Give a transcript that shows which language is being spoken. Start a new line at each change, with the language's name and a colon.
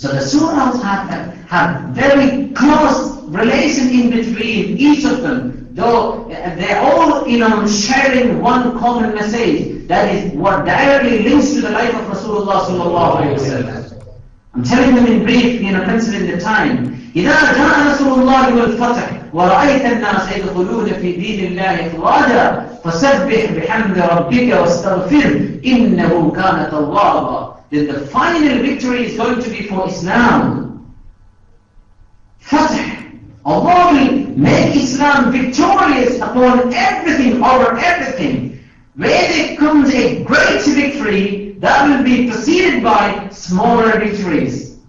English: So the surahs have very close relation in between each of them. though they're all, sharing one common message. That is what directly links to the life of Rasulullah sallallahu alayhi wa sallam. I'm telling them in brief, considering the time.
Arabic: إذا جاء نصر الله والفتح ورأيت الناس يدخلون في دين الله أفواجا فسبح بحمد ربك واستغفره إنه كان توابا.
English: Then the final victory is going to be for Islam. Fatah. Allah will make Islam victorious upon everything, over everything. Where there comes a great victory, that will be preceded by smaller victories.